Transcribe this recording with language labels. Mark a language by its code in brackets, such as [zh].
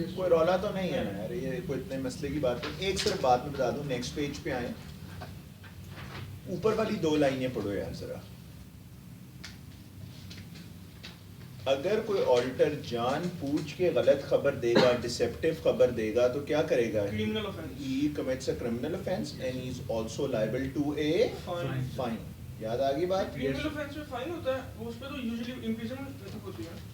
[hi] कोई रौला तो नहीं है ना यार, ये कोई इतने मसले की बात नहीं। एक सिर्फ बात मैं बता दूं, नेक्स्ट पेज पे आए, ऊपर वाली 2 लाइनें पढ़ो यार जरा। अगर कोई ऑडिटर जान पूछ के गलत खबर देगा, डिसेप्टिव खबर देगा, तो क्या करेगा? [en] Criminal offense. He commits a criminal offense and he is also liable to a Fine. [hi] fine. याद आ गई बात? क्रिमिनल ऑफेंस में फाइन होता है, उस पे तो यूजुअली इम्प्रिजनमेंट होती है।